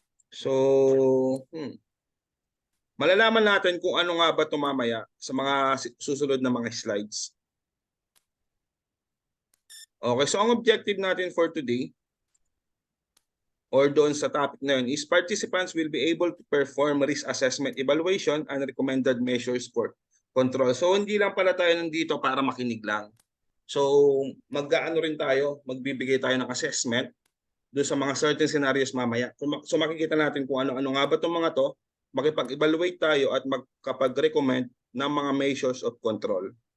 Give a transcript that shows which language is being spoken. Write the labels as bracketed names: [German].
[Filipino] So, malalaman natin kung ano nga ba ito mamaya sa mga susunod na mga slides. [English] Okay, so [Filipino] ang objective natin [English] for today or [Filipino] doon sa topic na yun [English] is participants will be able to perform risk assessment evaluation and recommended measures for control. [Filipino] So hindi lang pala tayo nandito para makinig lang. So mag-aano rin tayo, magbibigay tayo ng assessment doon sa mga certain scenarios mamaya. So makikita natin kung ano-ano nga ba itong mga to, makipag-evaluate tayo at magkapag-recommend ng mga measures of control.